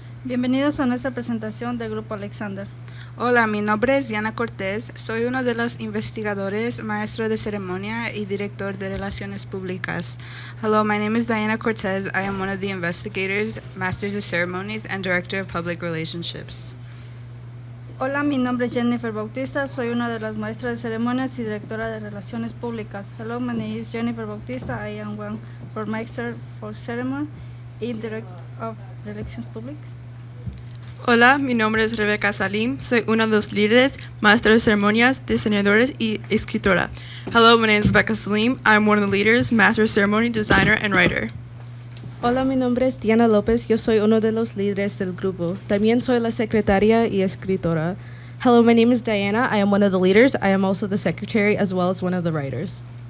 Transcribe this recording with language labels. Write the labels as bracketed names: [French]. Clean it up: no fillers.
[Spanish] Bienvenidos a nuestra presentación del Grupo Alexander. Hola, mi nombre es Diana Cortés, soy uno de los investigadores, maestro de ceremonia y director de relaciones públicas. [English] Hello, my name is Diana Cortez. I am one of the investigators, masters of ceremonies, and director of public relationships. [Spanish] Hola, mi nombre es Jennifer Bautista, soy una de las maestras de ceremonias y directora de relaciones públicas. [English] Hello, my name is Jennifer Bautista. I am one for master for ceremony and director of relations publics. [Spanish] Hola, mi nombre es Rebeca Salim, soy una de los líderes, maestra de ceremonias, diseñadores y escritora. [English] Hello, my name is Rebecca Salim. I'm one of the leaders, master of ceremony, designer, and writer. [Spanish] Hola, mi nombre es Diana López, yo soy uno de los líderes del grupo. También soy la secretaria y escritora. [English] Hello, my name is Diana. I am one of the leaders. I am also the secretary as well as one of the writers.